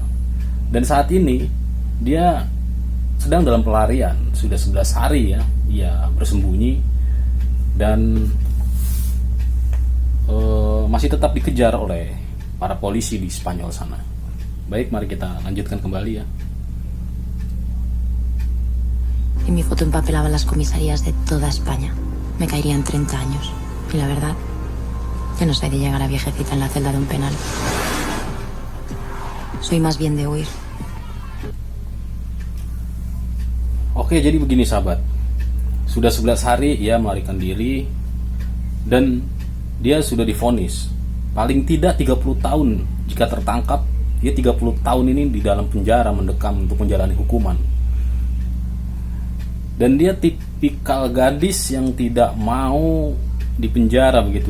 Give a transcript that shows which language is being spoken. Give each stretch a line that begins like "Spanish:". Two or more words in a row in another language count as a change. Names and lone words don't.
Indonesian: Dan saat ini dia sedang dalam pelarian, sudah 11 hari ya ia bersembunyi dan masih tetap dikejar oleh para polisi di Spanyol sana. Baik, mari kita lanjutkan kembali ya.
Spanish: Y mi foto empapelaba las comisarías de toda España. Me caerían 30 años. Y la verdad, yo no soy de llegar a viejecita en la celda de un penal. Soy más bien de huir.
Indonesian: Oh, Oke, jadi begini sahabat. Sudah 11 hari ia melarikan diri dan dia sudah divonis paling tidak 30 tahun jika tertangkap. Dia 30 tahun ini di dalam penjara mendekam untuk menjalani hukuman. Dan dia tipikal gadis yang tidak mau di penjara begitu.